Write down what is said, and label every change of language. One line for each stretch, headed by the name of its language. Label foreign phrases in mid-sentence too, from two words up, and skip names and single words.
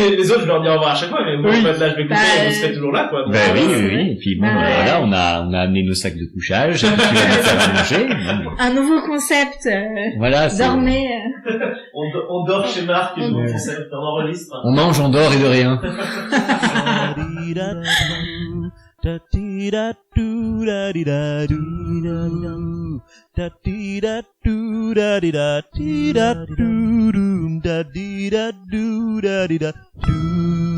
French: Les autres, je leur dis au revoir à chaque fois, mais bon, en fait, là, je vais couper, vous serez toujours là, quoi. Oui. Et puis, bon, voilà, on a amené nos sacs de couchage, et puis tu vas nous faire à manger. Un nouveau concept. Voilà, dormez. On dort chez Marc, nouveau concept, on enregistre. On mange, on dort et de rien. Da dee da do da dee da do da dee da do da dee da dee da do da dee da do da dee da do.